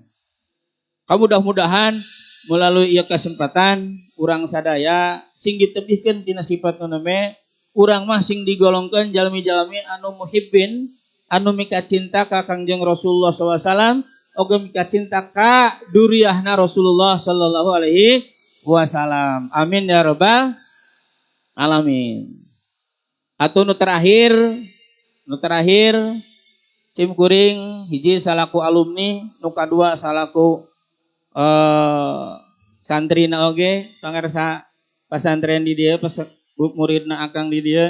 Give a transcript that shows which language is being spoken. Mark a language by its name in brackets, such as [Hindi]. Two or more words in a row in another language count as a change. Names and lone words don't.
[Sundanese] Mudah-mudahan melalui ieu kesempatan urang sadaya sing ditebihkeun tina sifat nu me, urang mah sing digolongkeun jalmi-jalmi anu muhibbin, anu mika cinta ka Kangjeng Rasulullah SAW, oge mika cinta ka duriyahna Rasulullah [Arabic] صلى الله عليه وسلم. آمين يا رب العالمين. [Sundanese] Atuh nu terakhir sim kuring hiji salaku alumni, nu kadua salaku santrina oge pangarsa pasantren di dieu, muridna akang di dieu.